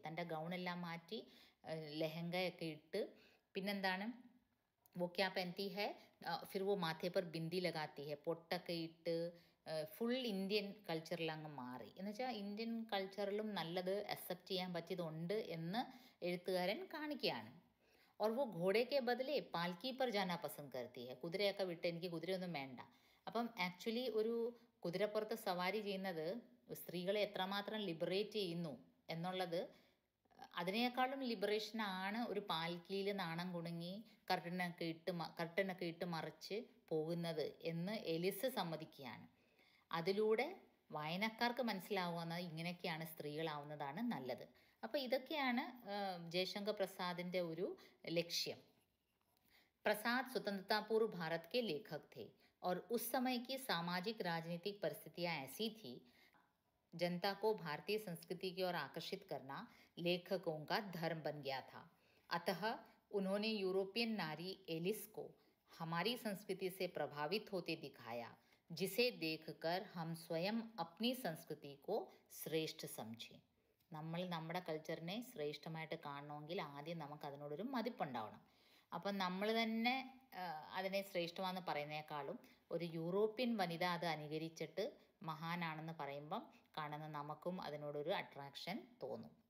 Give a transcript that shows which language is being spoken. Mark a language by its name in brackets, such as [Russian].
[Malayalam] തൻ്റെ ഗൗണെല്ലാം മാറ്റി ലെഹങ്കയൊക്കെ ഇട്ട്, പിന്നെന്താണ്, [Hindi] वो क्या पहनती है, फिर वो माथे पर बिंदी लगाती है, [Malayalam] പൊട്ടൊക്കെ ഇട്ട് ഫുൾ ഇന്ത്യൻ കൾച്ചറിൽ അങ്ങ് മാറി. എന്ന് വെച്ചാൽ ഇന്ത്യൻ കൾച്ചറിലും നല്ലത് അക്സെപ്റ്റ് ചെയ്യാൻ പറ്റിയതുണ്ട് എന്ന് എഴുത്തുകാരൻ കാണിക്കുകയാണ്. [Hindi] और वो घोड़े के बदले पालकी पर जाना पसंद करती है. [Malayalam] കുതിരയൊക്കെ വിട്ട് എനിക്ക് കുതിരയൊന്നും വേണ്ട. അപ്പം ആക്ച്വലി ഒരു കുതിരപ്പുറത്ത് സവാരി ചെയ്യുന്നത് സ്ത്രീകളെ എത്രമാത്രം ലിബറേറ്റ് ചെയ്യുന്നു എന്നുള്ളത്, അതിനേക്കാളും ലിബറേഷനാണ് ഒരു പാൽക്കിയിൽ നാണം കുണുങ്ങി കർട്ടനൊക്കെ ഇട്ട് മറിച്ച് പോകുന്നത് എന്ന് എലിസ് സമ്മതിക്കുകയാണ്. അതിലൂടെ വായനക്കാർക്ക് മനസ്സിലാവുന്നത് ഇങ്ങനെയൊക്കെയാണ് സ്ത്രീകളാവുന്നതാണ് നല്ലത്. അപ്പോൾ ഇതൊക്കെയാണ് ജയശങ്കർ പ്രസാദിൻ്റെ ഒരു ലക്ഷ്യം. [Hindi] प्रसाद स्वतंत्रता पूर्व भारत के लेखक थे और उस समय की सामाजिक राजनीतिक परिस्थितियां ऐसी थी, जनता को भारतीय संस्कृति की ओर आकर्षित करना लेखकों का धर्म बन गया था. अतः उन्होंने यूरोपियन नारी एलिस को हमारी संस्कृति से प्रभावित होते दिखाया, जिसे देखकर हम स्वयं अपनी संस्कृति को श्रेष्ठ समझें. [Malayalam] നമ്മൾ നമ്മുടെ കൾച്ചറിനെ ശ്രേഷ്ഠമായിട്ട് കാണണമെങ്കിൽ ആദ്യം നമുക്ക് അതിനോടൊരു മതിപ്പുണ്ടാവണം. അപ്പം നമ്മൾ തന്നെ അതിനെ ശ്രേഷ്ഠമാണെന്ന് പറയുന്നതിനേക്കാളും ഒരു യൂറോപ്യൻ വനിത അത് അനുകരിച്ചിട്ട് മഹാനാണെന്ന് പറയുമ്പം കാണുന്ന നമുക്കും അതിനോടൊരു അട്രാക്ഷൻ തോന്നും.